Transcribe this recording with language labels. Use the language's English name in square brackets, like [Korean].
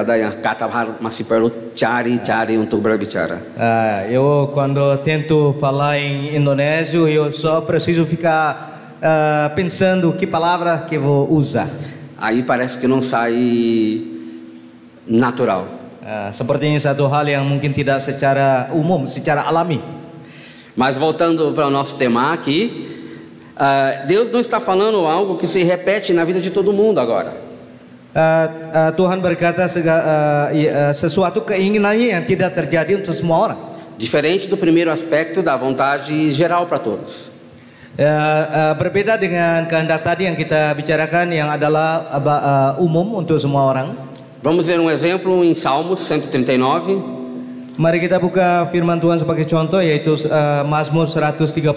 [Indonesian] Ada yang kata masih perlu cari untuk berbicara. [Portuguese] Eu quando tento falar em indonésio, eu só preciso ficar pensando que palavra que vou usar. Aí parece que não sai natural. [Indonesian] Sepertinya satu hal yang mungkin tidak secara umum, secara alami. [Portuguese] Mas voltando para o nosso tema aqui, Deus não está falando algo que se repete na vida de todo mundo agora. [Indonesian] Tuhan berkata sesuatu keinginannya yang tidak terjadi untuk semua orang. [Portuguese] Diferente do primeiro aspecto da vontade geral para todos. [Indonesian] Berbeda dengan kehendak tadi yang kita bicarakan yang adalah umum untuk semua orang. [Portuguese] Vamos ver um exemplo em Salmos 139. [Indonesian] Mari kita buka firman Tuhan sebagai contoh, yaitu Mazmur 139.